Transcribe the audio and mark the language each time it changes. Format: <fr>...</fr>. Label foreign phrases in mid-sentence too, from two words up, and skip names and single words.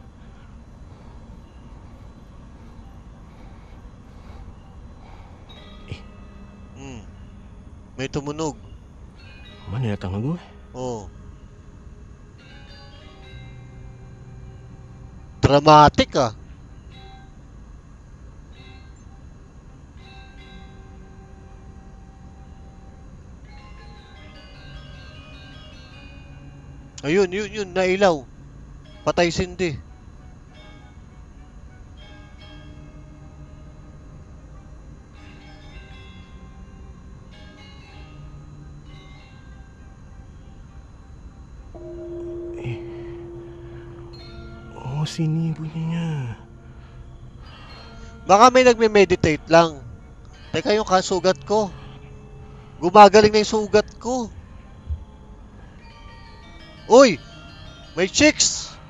<tl>May tumunog.</tl> <ms>Mana datang lagu?</ms> <tl>Oh. Dramatic ah. Ayun, yun, nailaw. Patay sindi.</tl> <ms>Oh, sini bunyinya.</ms> <tl>Baka may nagme-meditate lang. Teka, yung kasugat ko. Gumagaling na yung sugat ko. Uy! May chicks!</tl>